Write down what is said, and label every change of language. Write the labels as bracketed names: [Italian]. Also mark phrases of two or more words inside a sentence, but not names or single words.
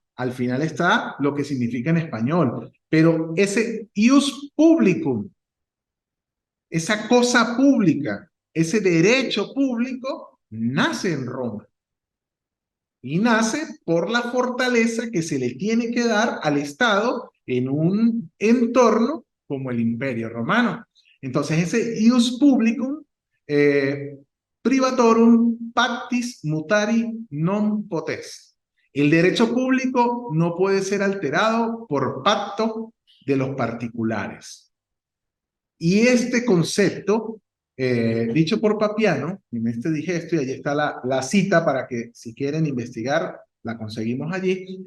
[Spanish] Al final está lo que significa en español, pero ese [Latin] ius publicum, [Spanish] esa cosa pública, ese derecho público, nace en Roma. Y nace por la fortaleza que se le tiene que dar al Estado en un entorno como el Imperio Romano. Entonces, ese [Latin] ius publicum privatorum pactis mutari non potest. [Spanish] El derecho público no puede ser alterado por pacto de los particulares. Y este concepto, dicho por Papiano, en este digesto, y allí está la cita para que si quieren investigar, la conseguimos allí.